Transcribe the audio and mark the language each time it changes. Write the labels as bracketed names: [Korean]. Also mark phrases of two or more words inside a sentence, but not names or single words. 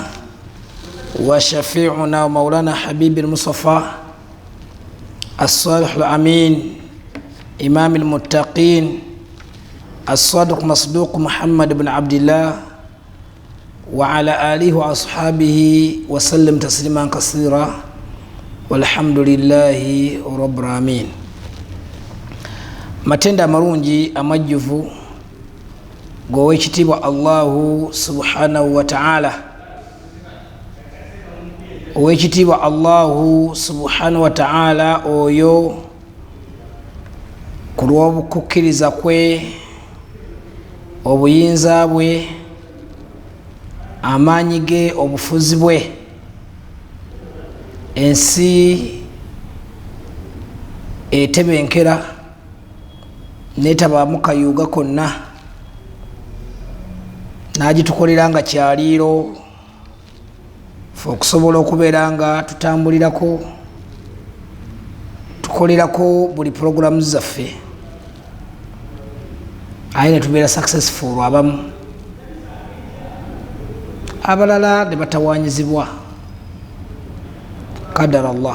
[Arabic] وشفيعنا ومولانا حبيب المصطفى الصالح الأمين إمام المتقين الصادق مصدوق محمد بن عبد الله وعلى آله وأصحابه وسلم تسليما كثيرا والحمد لله رب العالمين. [Ganda] matenda marungi amajjuvu gowekitibwa [Arabic] الله سبحانه وتعالى [Ganda] owekitibwa [Arabic] الله سبحانه وتعالى [Ganda] oyo kulw'obukukkiriza kwe obuyinza bwe amaanyi ge obufuzi bwe ensi etebenkera netabaamu kayuuga konna n'agitukolera nga kyaliiro fe okusobola okubeera nga tutambulirako tukolerako buli programu zaffe aye ne tubeera successful abamu abalala ne batawanyizibwa [Arabic] قدر الله.